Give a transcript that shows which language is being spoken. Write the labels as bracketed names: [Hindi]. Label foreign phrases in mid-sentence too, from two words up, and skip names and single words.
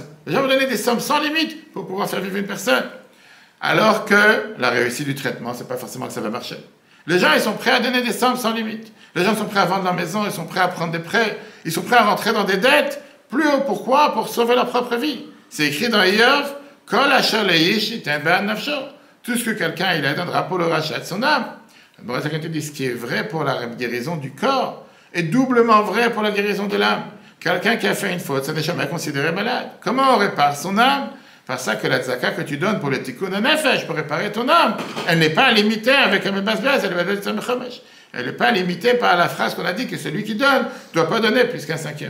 [French] Les gens vont donner des sommes sans limite pour pouvoir faire vivre une personne. Alors que la réussite du traitement, c'est pas forcément que ça va marcher. Les gens, ils sont prêts à donner des sommes sans limite. Les gens sont prêts à vendre leur maison, ils sont prêts à prendre des prêts, ils sont prêts à rentrer dans des dettes. Plus haut, pourquoi? Pour sauver leur propre vie. C'est écrit dans Iyov, [Hebrew] כל אשר לאיש יתן בעד נפשו. [French] Tout ce que quelqu'un il donnera pour le rachat de son âme. Le Brazzakan te dit ce qui est vrai pour la guérison du corps est doublement vrai pour la guérison de l'âme. Quelqu'un qui a fait une faute, ça n'est jamais considéré malade. Comment on répare son âme? Par ça que la tzaka que tu donnes pour le [Hebrew] תיקון הנפש, [French] pour réparer ton âme, elle n'est pas limitée avec un mebazbaz, elle n'est pas limitée par la phrase qu'on a dit que celui qui donne ne doit pas donner plus qu'un cinquième.